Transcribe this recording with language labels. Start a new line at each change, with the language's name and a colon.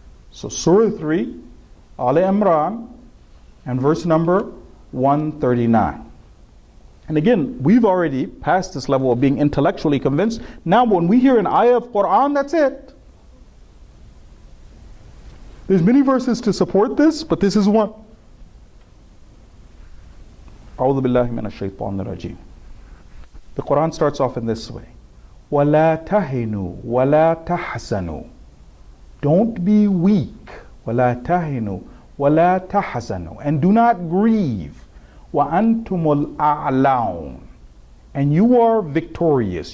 English: So Surah 3, Al Imran, and verse number 139. And again, we've already passed this level of being intellectually convinced. Now when we hear an ayah of Quran, that's it. There's many verses to support this, but this is one.
Arabic: أعوذ بالله من الشيطان الرجيم.
English: The Quran starts off in this way.
Arabic: وَلَا تَهِنُوا وَلَا تَحْزَنُوا.
English: Don't be weak.
Arabic: وَلَا تَهِنُوا وَلَا تَحْزَنُوا.
English: And do not grieve.
Arabic: وَأَنْتُمُ الْأَعْلَوْنَ.
English: And you are victorious.